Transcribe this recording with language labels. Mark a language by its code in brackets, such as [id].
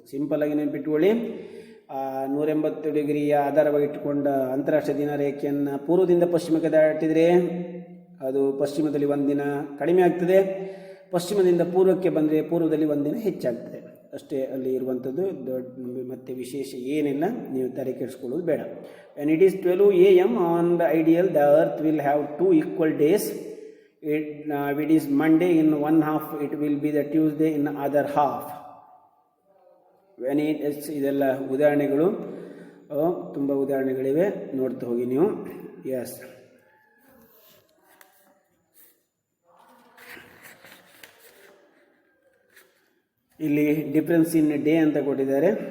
[kn] ಸಿಂಪಲ್ಲಾಗಿ ನೆನಪಿಟ್ಕೊಳ್ಳಿ. 180 ಡಿಗ್ರಿಯ ಆಧಾರವಾಗಿ ಇಟ್ಟುಕೊಂಡ ಅಂತಾರಾಷ್ಟ್ರೀಯ ದಿನ ರೇಖೆಯನ್ನು ಪೂರ್ವದಿಂದ ಪಶ್ಚಿಮಕ್ಕೆ ದಾಟಿದರೆ ಅದು ಪಶ್ಚಿಮದಲ್ಲಿ ಒಂದು ದಿನ ಕಡಿಮೆ ಆಗ್ತದೆ, ಪಶ್ಚಿಮದಿಂದ ಪೂರ್ವಕ್ಕೆ ಬಂದರೆ ಪೂರ್ವದಲ್ಲಿ ಒಂದು ದಿನ ಹೆಚ್ಚಾಗ್ತದೆ. ಅಷ್ಟೇ ಅಲ್ಲಿ ಇರುವಂಥದ್ದು. ಮತ್ತೆ ವಿಶೇಷ ಏನಿಲ್ಲ, ನೀವು ತಲೆ ಕೆಡಿಸ್ಕೊಳ್ಳೋದು ಬೇಡ. [en] When it is 12 AM on the ideal, the earth will have 2 equal days. If it is Monday in one half, it will be the Tuesday in other half. [kn] When ಇದೆಲ್ಲ ಉದಾಹರಣೆಗಳು, ತುಂಬ ಉದಾಹರಣೆಗಳಿವೆ, ನೋಡ್ತಾ ಹೋಗಿ ನೀವು. ಎಸ್, ಇಲ್ಲಿ [en] difference in day [kn] ಅಂತ ಕೊಟ್ಟಿದ್ದಾರೆ.